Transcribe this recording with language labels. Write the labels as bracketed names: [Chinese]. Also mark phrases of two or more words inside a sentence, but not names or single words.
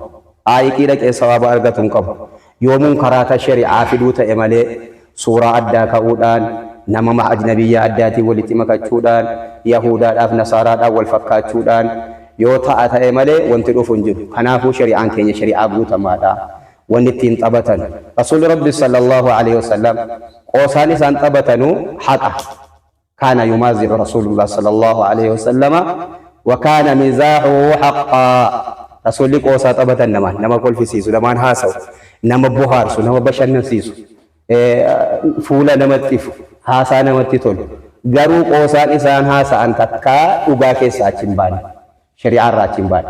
[Oromo] Aayiqii dhaqee sawaaba argatu hin qabu. Yoomuun karaa shari'aa fiduu ta'e malee suuraa addaa ka'uudhaan nama ajnabiyyaa addaatiin walitti makachuudhaan yahudaadhaaf nasaaraadhaaf wal fakkaachuudhaan yoo ta'a ta'e malee wanti dhufu hin jiru. Kanaafuu shari'aan keenya shari'aa guutamaadha. Wanni ittiin taphatan rasuulli rabbi [Arabic] صلى الله عليه وسلم [Oromo] qoosaan isaan taphatanuu haqa. [Arabic] كان يمازح رسول الله صلى الله عليه وسلم وكان مزاحه حقا. [Oromo] Rasuulli qoosaa taphatan nama kolfisiisu namaan haasa'u nama bohaarsu nama bashannansiisu fuula namatti ifu haasaa namatti tolu garuu qoosaan isaan haasa'an takkaa dhugaa keessaa achi hin baane shari'aa irraa achi hin baane.